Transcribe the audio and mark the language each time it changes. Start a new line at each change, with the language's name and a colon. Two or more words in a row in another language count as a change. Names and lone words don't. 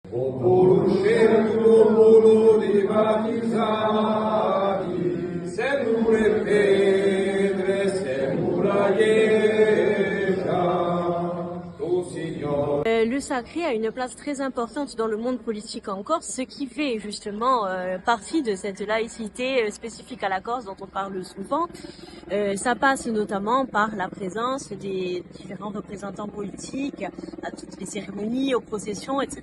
Corsican: Popolo scelto, popolo dei battezzati, sempre Pedre, sempre Iescia, tu Signore.
French: Le sacré a une place très importante dans le monde politique en Corse, ce qui fait justement partie de cette laïcité spécifique à la Corse dont on parle souvent. Ça passe notamment par la présence des différents représentants politiques à toutes les cérémonies, aux processions, etc.